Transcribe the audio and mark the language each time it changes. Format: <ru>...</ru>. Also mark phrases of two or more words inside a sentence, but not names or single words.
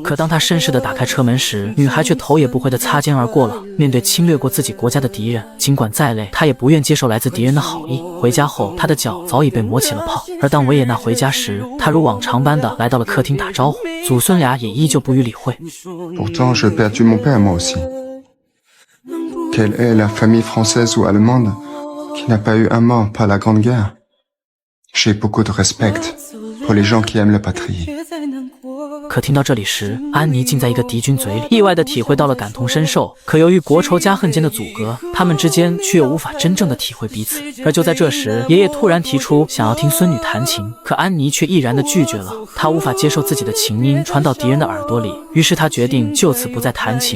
<zh>可当他绅士地打开车门时，女孩却头也不回地擦肩而过了。面对侵略过自己国家的敌人，尽管再累，他也不愿接受来自敌人的好意。回家后，他的脚早已被磨起了泡。而当维也纳回家时，他如往常般地来到了客厅打招呼，祖孙俩也依旧不予理会。</zh> <fr>Pourtant, j'ai perdu mon père moi aussi. Quelle est la famille française ou allemande qui n'a pas eu un mort par la Grande Guerre? J'ai beaucoup de respect pour les gens qui aiment la patrie.</fr> <zh>可听到这里时，安妮竟在一个敌军嘴里意外地体会到了感同身受。可由于国仇家恨间的阻隔，他们之间却又无法真正的体会彼此。而就在这时，爷爷突然提出想要听孙女弹琴，可安妮却毅然地拒绝了。她无法接受自己的琴音传到敌人的耳朵里，于是她决定就此不再弹琴。</zh>